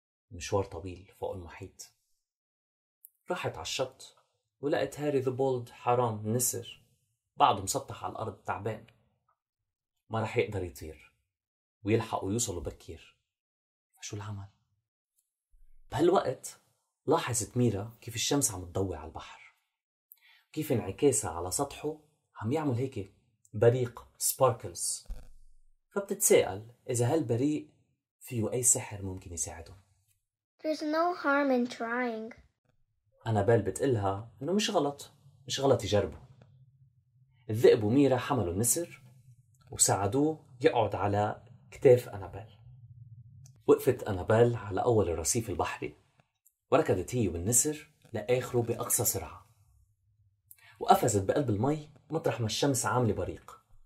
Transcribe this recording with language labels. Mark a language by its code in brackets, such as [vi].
[ar] مشوار طويل فوق المحيط. راحت على الشط ولقت هاري ذا بولد حرام النسر بعده مسطح على الأرض تعبان، ما رح يقدر يطير ويلحقوا يوصلوا بكير. فشو العمل؟ بهالوقت لاحظت ميرا كيف الشمس عم تضوي على البحر، كيف انعكاسها على سطحه عم يعمل هيك بريق سباركلز. فبتتساءل إذا هالبريق فيه أي سحر ممكن يساعدهم. [en] There's no harm in trying. [ar] أنابيل بتقلها إنه مش غلط يجربوا. الذئب وميرا حملوا النسر وساعدوه يقعد على كتاف أنابيل. وقفت أنابيل على أول الرصيف البحري، وركضت هي والنسر لآخره بأقصى سرعة، وقفزت بقلب المي مطرح ما الشمس عاملة بريق.